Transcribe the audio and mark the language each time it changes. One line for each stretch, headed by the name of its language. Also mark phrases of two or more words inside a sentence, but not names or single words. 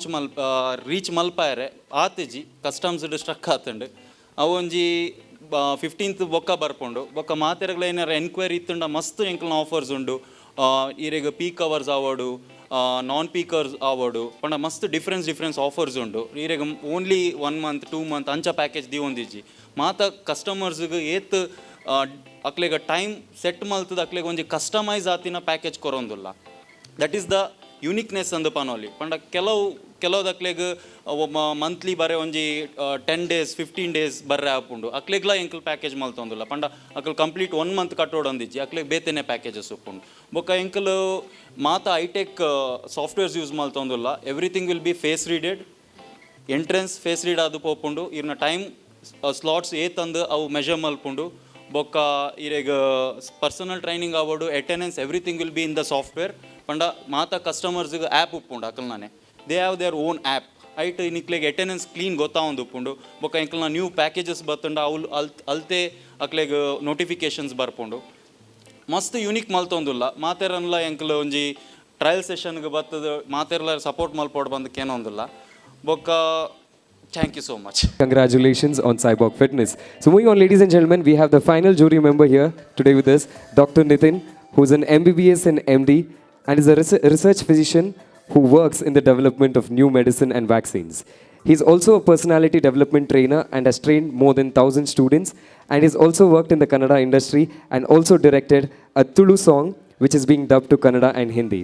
Tulu: ರೀಚ್ ಮಲ್ಪಾಯರೆ ಆತೆಜಿ ಕಸ್ಟಮ್ಸ್ಡ್ ಸ್ಟ್ರಕ್ ಆತಂಡು ಅವೊಂಜಿ 15th ಬೊಕ್ಕ ಬರ್ಪುಂಡು ಬೊಕ್ಕ ಮಾತೆರಗ್ಲ ಏನಾರ ಎನ್ಕ್ವೈರಿ ಇತ್ತುಂಡ ಮಸ್ತ್ ಎಂಕ್ಲನ ಆಫರ್ಸ್ ಉಂಡು ಈರೆಗ್
English: peak hours
Tulu: ಆವೋಡು
English: non peak hours
Tulu: ಆವಡು ಪಂಡ ಮಸ್ತ್
English: different offers
Tulu: ಉಂಡು ಈರೆಗ
English: only 1 month 2 month
Tulu: ಅಂಚ ಪ್ಯಾಕೇಜ್ ದಿ ಒಂದಿಜ್ಜಿ ಮಾತ ಕಸ್ಟಮರ್ಸ್ಗೆ ಏತ್ ಅಕ್ಲೆಗ
English: time set
Tulu: ಮಲ್ತದ ಅಕ್ಲೆಗ ಒಂಜಿ ಕಸ್ಟಮೈಸ್ ಆತಿನ ಪ್ಯಾಕೇಜ್ ಕೊರೊಂದುಲ್ಲ.
English: that is the uniqueness
Tulu: ಅಂದು ಪನೋಲಿ ಪಂಡ ಕೆಲವುದಕ್ಲೆಗ್ ಮಂತ್ಲಿ ಬರೇ ಒಂಜಿ
English: 10 days 15 days
Tulu: ಬರ್ರೆ ಆಪುಂಡು ಅಕ್ಲೆಗ್ಲ ಎಂಕಲ್ ಪ್ಯಾಕೇಜ್ ಮಲ್ತೊಂದುಲ್ಲ ಪಂಡ ಅಕ್ಲು ಕಂಪ್ಲೀಟ್ 1 month ಕಟ್ಟೋಡೊಂದಿಜ್ಜಿ ಅಕ್ಲೆಗ್ ಬೇತೆನೆ ಪ್ಯಾಕೇಜಸ್ ಉಪ್ಪುಂಡು ಬೊಕ್ಕ ಎಂಕಲ್ ಮಾತ
English: hi-tech softwares
Tulu: ಯೂಸ್ ಮಲ್ತೊಂದುಲ್ಲ.
English: everything will be face readed entrance face read
Tulu: ಆದು ಪೋಪುಂಡು ಇರ್ನ
English: time slots
Tulu: ಏತಂದು ಅವು ಮೆಜರ್ ಮಲ್ಪುಂಡು ಬೊಕ್ಕ ಇರೆಗ
English: personal training
Tulu: ಆವಡು ಅಟೆಂಡೆನ್ಸ್
English: everything will be in the software
Tulu: ಪಂಡ ಮಾತ ಕಸ್ಟಮರ್ಸ್ಗೆ ಆ್ಯಪ್ ಉಪ್ಪುಂಡು ಅಕಲ್ನಾನೆ
English: they have their own app
Tulu: ಐಟ್ ನಿಕ್ಲೆಗೆ ಅಟೆಂಡೆನ್ಸ್ ಕ್ಲೀನ್ ಗೊತ್ತಾವೊಂದು ಉಪ್ಪುಂಡು ಬೊಕ್ಕ ಎಂಕಲ್ನ
English: new packages
Tulu: ಬರ್ತುಂಡು ಅವು ಅಲ್ತೆ ಅಕ್ಲೆಗೆ ನೋಟಿಫಿಕೇಷನ್ಸ್ ಬರ್ಪುಂಡು ಮಸ್ತ್ ಯುನಿಕ್ ಮಲ್ತೊಂದುಲ್ಲ ಮಾತೆರನ್ಲ ಎಂಕಲ್ ಒಂಜಿ ಟ್ರಯಲ್ ಸೆಷನ್ಗೆ ಬರ್ತದ ಮಾತೆರ್ಲ ಸಪೋರ್ಟ್ ಮಲ್ಪೋಡು ಬಂದಕ್ಕೆ ಏನೊಂದಿಲ್ಲ ಬೊಕ್ಕ
English: thank you so much. Congratulations on Cyborg Fitness. So moving on, ladies and gentlemen, we have the final jury member here today with us, Dr. Nitin, who's an MBBS and MD and is a research physician who works in the development of new medicine and vaccines. He's also a personality development trainer and has trained more than 1,000 students, and he's also worked in the Kannada industry and also directed a Tulu song which is being dubbed to Kannada and Hindi.